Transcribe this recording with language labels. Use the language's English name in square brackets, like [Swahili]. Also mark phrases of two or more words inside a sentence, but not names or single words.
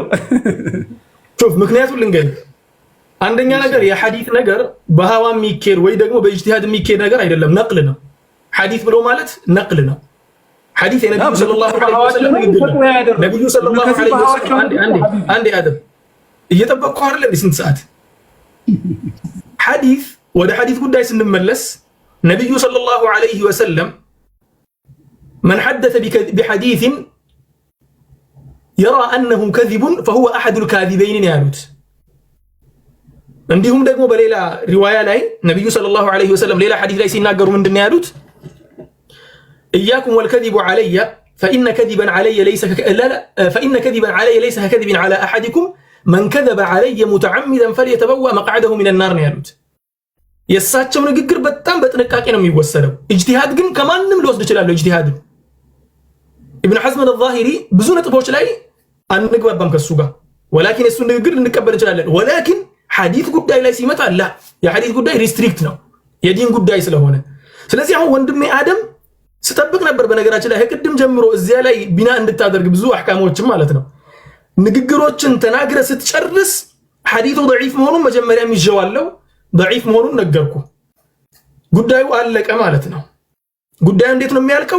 [Amharic] ሹፍ ምክንያቱም ልንገርህ፣ አንደኛ ነገር የሐዲስ ነገር በሃዋ የሚኬድ ወይ ደግሞ በኢጅቲሃድ የሚኬድ ነገር አይደለም፣ ነቅል ነው። ሐዲስ ብሎ ማለት ነቅል ነው። ሐዲስ የነብዩ [Arabic] صلى الله عليه وسلم [Amharic] ንግግር ነው። ነብዩ [Arabic] صلى الله عليه وسلم [Amharic] አንዴ አደም እየጠበቅኩ አይደል ስንት ሰዓት ሐዲስ ወደ ሐዲስ ጉዳይ ስንመለስ ነብዩ [Arabic] صلى الله عليه وسلم من حدث بحديث يرى أنه كذب فهو أحد الكاذبين [Amharic] ያሉት። እንዲሁም ደግሞ በሌላ ሪዋያ ላይ ነብዩ [Arabic] صلى الله عليه وسلم [Amharic] ሌላ ሐዲስ ላይ ሲናገሩ ምንድነው ያሉት? [Arabic] إياكم والكذب علي فإن كذبا علي ليس ككذب على أحدكم من كذب علي متعمدا فليتبوأ مقعده من النار [Amharic] ነው ያሉት። የሳቸው ንግግር በጣም በጥንቃቄ ነው የሚወሰደው። ኢጅቲሃድ ግን ከማንም ሊወስድ ይችላል። ኢጅቲሃድ ኢብኑ ሐዝም አልዛሂሪ ብዙ ነጥቦች ላይ አንግባባም ከሱ ጋር፣ ወላኪን እሱ ንግግር ልንቀበል እንችላለን። ወላኪን ሐዲስ ጉዳይ ላይ ሲመጣ አላ የሐዲስ ጉዳይ ሪስትሪክት ነው የዲን ጉዳይ ስለሆነ። ስለዚህ አሁን ወንድሜ አደም ስጠብቅ ነበር በነገራችን ላይ ከቅድም ጀምሮ እዚያ ላይ ቢና እንድታደርግ ብዙ አህካሞችን ማለት ነው ንግግሮችን ተናግረ ስትጨርስ ሐዲሱ ضعيف መሆኑን መጀመሪያ ይዤዋለሁ። ضعيف መሆኑን ነገርኩ። ጉዳዩ አለቀ ማለት ነው። ጉዳዩ እንዴት ነው የሚያልቀው?